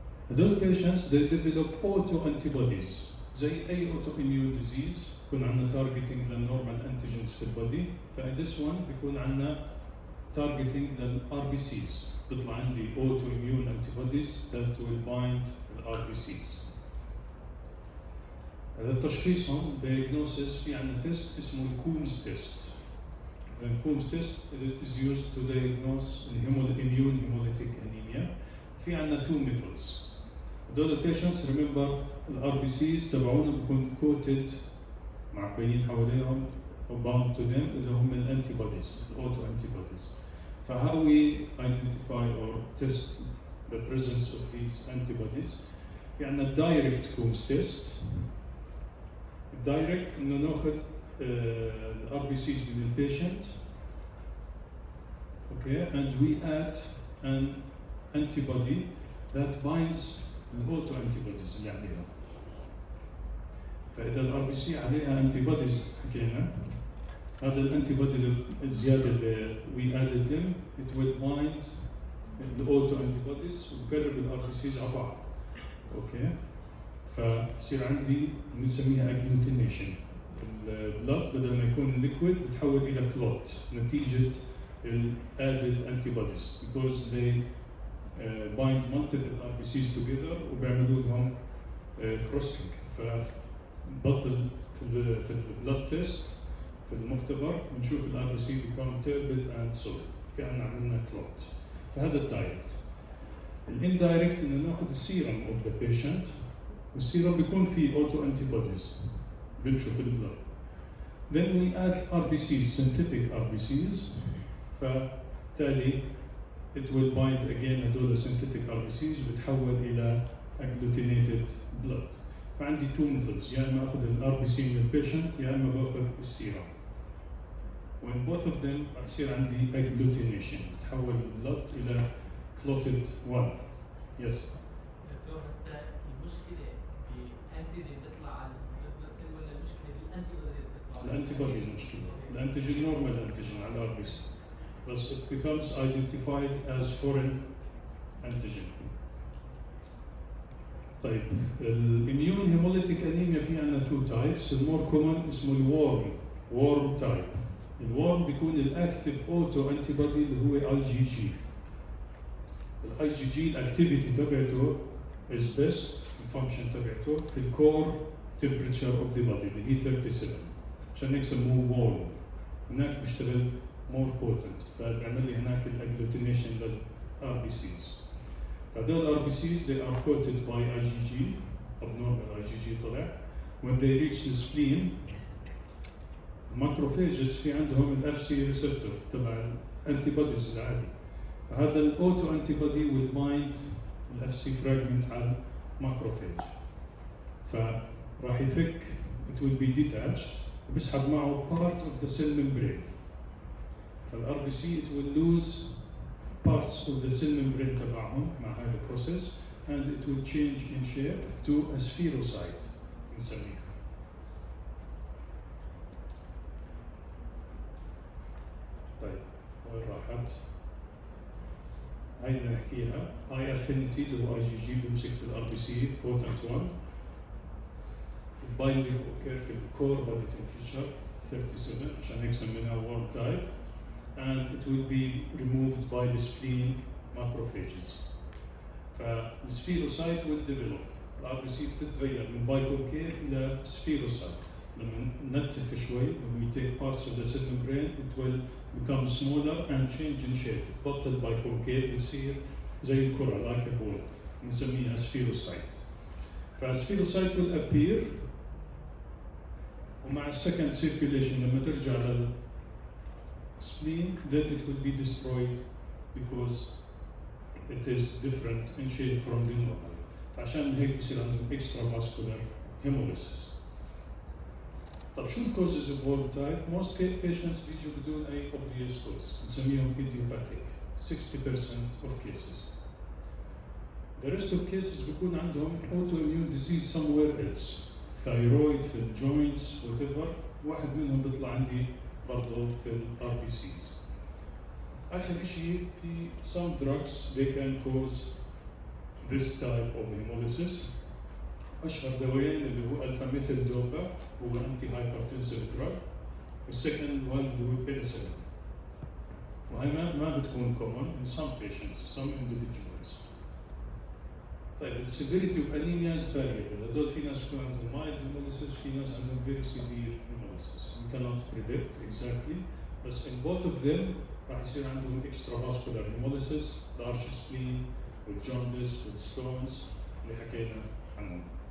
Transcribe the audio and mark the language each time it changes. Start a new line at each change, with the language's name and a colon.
Arabic: هدول
English: patients they develop auto-antibodies زي أي autoimmune disease، يكون عندنا targeting للnormal antigens في البودي، فإن this one بيكون عندنا targeting للRBCs،
Arabic: بيطلع عندي
English: autoimmune antibodies that will bind الRBCs.
Arabic: هذا تشخيصهم diagnosis في عندنا test اسمه الكومز test.
English: The Coombs test is used to diagnose immune hemolytic anemia.
Arabic: في عندنا 2 methods. هذول patients remember الRBCs تبعونا بيكون coated معبيين حواليهم
English: or bound to them
Arabic: اللي هم الانتيبوديز الauto antibodies.
English: فhow we identify or test the presence of these antibodies؟
Arabic: في عندنا
English: direct Coombs test. direct
Arabic: إنه ناخذ الRBCs من البيشنت،
English: okay, and we add an antibody that binds الauto antibodies اللي عليها.
Arabic: فإذا الRBC عليها antibodies حكينا، هذا الانتيبودي الزيادة اللي
English: we added them it will bind
Arabic: الauto antibodies وبقرب الRBCs على بعض. اوكي. فصير عندي بنسميها agglutination. البلد بدل ما يكون liquid بتحول إلى clot نتيجة added antibodies
English: because they bind multiple RBCs together
Arabic: وبيعملوا لهم crossing. فبطل في البلد تيست في المختبر بنشوف الRBC
English: become turbid and solid
Arabic: كأن عملنا clot. فهذا الدايركت. الاندايركت إنه ناخذ السيرم of the patient والسيرم بيكون فيه auto antibodies بنشوف في البلد. Then we add RBCs, synthetic RBCs.
English: فبالتالي it will bind again هدول synthetic RBCs
Arabic: وبتحول إلى
English: agglutinated blood.
Arabic: فعندي 2 methods، يا إما أخذ الRBC من البيشنت يا إما بأخذ السيرم.
English: When both of them
Arabic: يصير عندي
English: agglutination بتحول البلد إلى clotted one. Yes.
Arabic: دكتور هسه المشكلة بالأنتيجين بيطلع على البلد سيل ولا المشكلة بالأنتيبودي اللي بتطلع؟ الأنتيبودي المشكلة. الأنتيجين normal أنتيجين على الRBC.
English: بس it becomes identified as foreign antigen.
Arabic: طيب الاميون هيموليتيك انيميا في عندنا 2 types. المور كومن اسمه الورم تايب. الورم بيكون الاكتيف اوتو انتي بودي اللي هو IgG. الIgG الاكتيفيتي تبعته
English: is best
Arabic: الفانكشن تبعته في الكور temperature of the body اللي هي 37 عشان هيك سموه وورم. هناك بيشتغل more potent فبيعمل لي هناك الاجلوتينيشن للRBCs.
English: فهذول RBCs they are coated by IgG abnormal IgG طلع. When they reach the spleen macrophages في عندهم ال FC receptor تبع الانتيبوديز العادي.
Arabic: فهذا الاوتو انتيبودي
English: will bind
Arabic: ال FC fragment على الماكروفاج. فراح يفك
English: it will be detached
Arabic: وبسحب معه
English: part of the cell membrane. فال RBC it will lose parts of the cell membrane تبعهم مع هذا process and it will change in shape to a spherocyte نسميها.
Arabic: طيب وين راحت؟ هاي بدنا نحكيها. هاي افينيتي اللي هو IgG بيمسك في الار بي سي potent one.
English: البايندينج اوكر في الكور body temperature 37 عشان هيك سميناها warm type and it will be removed by the spleen macrophages. فالسفيروسايت will develop.
Arabic: الار بي سي بتتغير من بايكونكيف الى سفيروسايت. لما ننتف شوي
English: when we take parts of the cell membrane it will become smaller and change in shape.
Arabic: بطل بايكونكيف بتصير زي الكرة
English: like a ball
Arabic: نسميها سفيروسايت.
English: فالسفيروسايت will appear ومع second circulation
Arabic: لما ترجع
English: للspleen then it will be destroyed because it is different in shape from the normal.
Arabic: فعشان هيك بصير عندهم extravascular hemolysis.
English: طب شو causes of warm type? Most patients
Arabic: بيجوا بدون أي
English: obvious cause نسميهم idiopathic 60% of cases. The rest of cases
Arabic: بيكون عندهم
English: autoimmune disease somewhere else. thyroid في joints whatever
Arabic: واحد منهم بيطلع عندي برضه
English: في RBCs.
Arabic: آخر شيء
English: في some drugs they can cause this type of hemolysis.
Arabic: أشهر دوايين اللي هو alpha methyl dopa هو
English: anti hypertensive drug
Arabic: والسكند one اللي هو penicillin. وهي ما بتكون
English: common in some patients some individuals. طيب ال severity of anemia is variable.
Arabic: هدول في ناس يكون عندهم mild hemolysis في ناس عندهم
English: very severe hemolysis. We cannot predict exactly but in both of them
Arabic: راح يصير عندهم
English: extravascular hemolysis large spleen with jaundice with stones اللي حكينا عنهم.